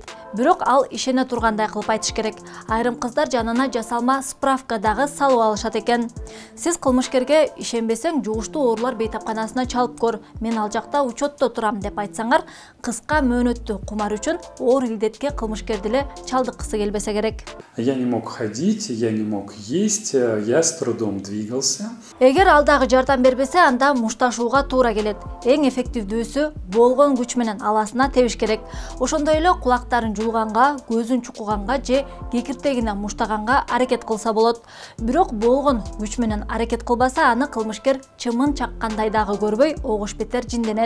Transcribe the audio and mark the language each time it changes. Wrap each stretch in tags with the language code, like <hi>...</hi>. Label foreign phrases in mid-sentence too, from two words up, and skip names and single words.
<ky>Бирок ал ишене тургандай кылып айтыш керек. Айрым кыздар жанына жасалма справка дагы салып алышат экен. Сиз кылмышкерге ишенбесең, жугуштуу оорулар бейтапканасына чалып көр. Мен ал жакта учетто турам деп айтсаңар, кыска мөөнөттүү кумар үчүн оор илдетке кылмышкерди эле чалдыккысы келбесе керек.</ky> <ru>Я не мог ходить, я не мог есть, я с трудом двигался.</ru> <ky>Эгер алдагы жардам бербесе, анда мушташууга туура келет. Эң эффективдүүсү болгон күч менен аласына тебиш керек. Ошондой эле кулактарын жулганга, көзүн чукуганга же кекиртегине муштаганга аракет кылса болот. Бирок болгон күч менен аракет кылбаса, аны кылмышкер чымын чаккандай дагы көрбөй, огуш бетер жинденет.</ky>